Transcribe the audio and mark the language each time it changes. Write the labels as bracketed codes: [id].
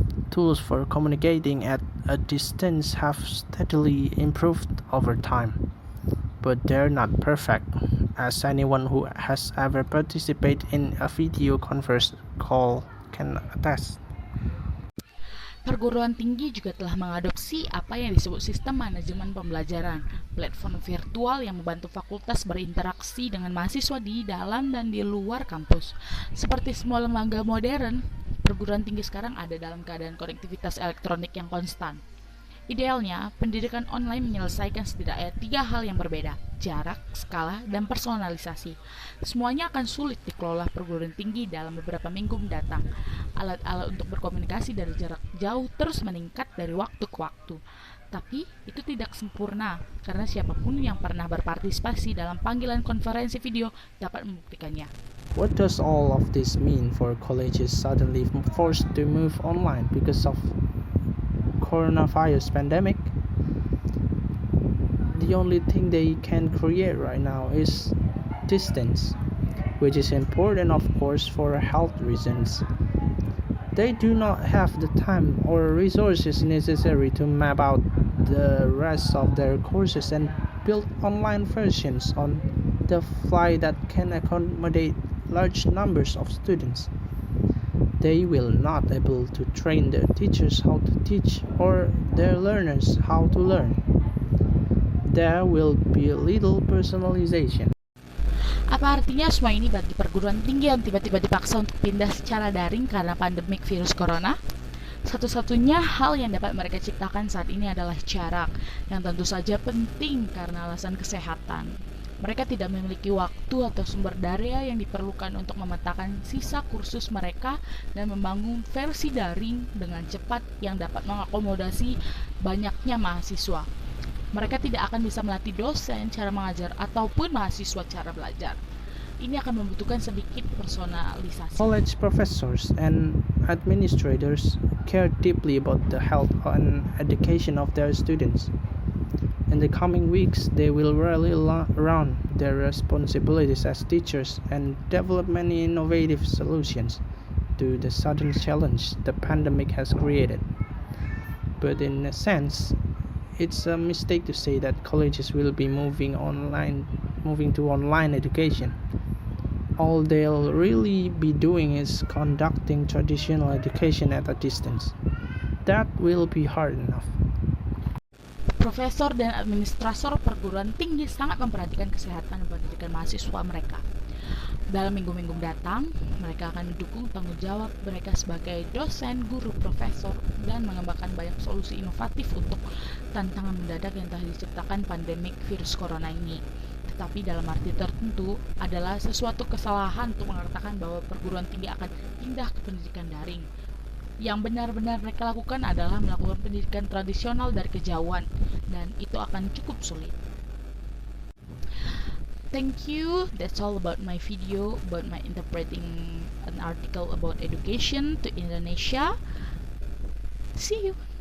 [en] Tools for communicating at a distance have steadily improved over time, but they're not perfect, as anyone who has ever participated in a video conference call can attest. [id] Perguruan tinggi juga telah mengadopsi apa yang disebut sistem manajemen pembelajaran, platform virtual yang membantu fakultas berinteraksi dengan mahasiswa di dalam dan di luar kampus. Seperti semua lembaga modern, perguruan tinggi sekarang ada dalam keadaan konektivitas elektronik yang konstan. Idealnya, pendidikan online menyelesaikan setidaknya 3 hal yang berbeda: jarak, skala, dan personalisasi. Semuanya akan sulit dikelola perguruan tinggi dalam beberapa minggu mendatang. Alat-alat untuk berkomunikasi dari jarak jauh terus meningkat dari waktu ke waktu. Tapi itu tidak sempurna, karena siapapun yang pernah berpartisipasi dalam panggilan konferensi video dapat membuktikannya. [en] What does all of this mean for colleges suddenly forced to move online because of coronavirus pandemic? The only thing they can create right now is distance, which is important of course for health reasons. They do not have the time or resources necessary to map out the rest of their courses and build online versions on the fly that can accommodate large numbers of students. They will not able to train their teachers how to teach or their learners how to learn. There will be little personalization. [id] Apa artinya semua ini bagi perguruan tinggi yang tiba-tiba dipaksa untuk pindah secara daring karena pandemik virus corona? Satu-satunya hal yang dapat mereka ciptakan saat ini adalah jarak, yang tentu saja penting karena alasan kesehatan. Mereka tidak memiliki waktu atau sumber daya yang diperlukan untuk memetakan sisa kursus mereka dan membangun versi daring dengan cepat yang dapat mengakomodasi banyaknya mahasiswa. Mereka tidak akan bisa melatih dosen cara mengajar ataupun mahasiswa cara belajar. Ini akan membutuhkan sedikit personalisasi. [en] College professors and administrators care deeply about the health and education of their students. In the coming weeks, they will rally around their responsibilities as teachers and develop many innovative solutions to the sudden challenge the pandemic has created. But in a sense, it's a mistake to say that colleges will be moving to online education. All they'll really be doing is conducting traditional education at a distance. That will be hard enough. [id] Profesor dan administrator perguruan tinggi sangat memperhatikan kesehatan dan pendidikan mahasiswa mereka. Dalam minggu-minggu mendatang, mereka akan mendukung tanggung jawab mereka sebagai dosen, guru, profesor, dan mengembangkan banyak solusi inovatif untuk tantangan mendadak yang telah diciptakan pandemik virus corona ini. Tetapi dalam arti tertentu adalah sesuatu kesalahan untuk mengatakan bahwa perguruan tinggi akan pindah ke pendidikan daring. Yang benar-benar mereka lakukan adalah melakukan pendidikan tradisional dari kejauhan, dan itu akan cukup sulit. [en] Thank you. That's all about my video about my interpreting an article about education to Indonesia. See you.